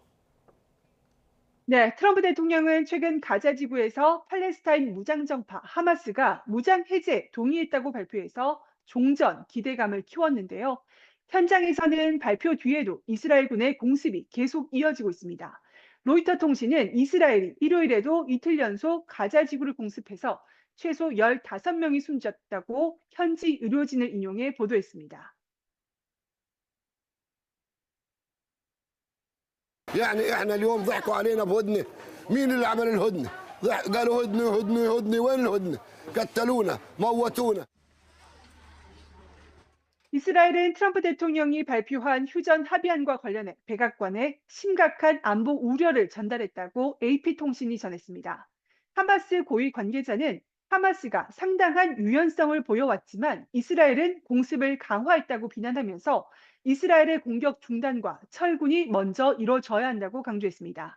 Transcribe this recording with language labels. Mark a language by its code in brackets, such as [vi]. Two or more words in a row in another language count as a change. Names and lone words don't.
[ko] 네, 트럼프 대통령은 최근 가자 지구에서 팔레스타인 무장정파 하마스가 무장 해제 동의했다고 발표해서 종전 기대감을 키웠는데요. 현장에서는 발표 뒤에도 이스라엘군의 공습이 계속 이어지고 있습니다. 로이터 통신은 이스라엘이 일요일에도 이틀 연속 가자 지구를 공습해서 최소 15명이 숨졌다고 현지 의료진을 인용해 보도했습니다. [ar] يعني احنا اليوم ضحكوا علينا بهدنه مين اللي عمل الهدنه قالوا هدنه هدنه هدنه وين الهدنه قتلونا موتونا [ko] 이스라엘은 트럼프 대통령이 발표한 휴전 합의안과 관련해 백악관에 심각한 안보 우려를 전달했다고 AP통신이 전했습니다. 하마스 고위 관계자는 하마스가 상당한 유연성을 보여왔지만 이스라엘은 공습을 강화했다고 비난하면서 이스라엘의 공격 중단과 철군이 먼저 이뤄져야 한다고 강조했습니다.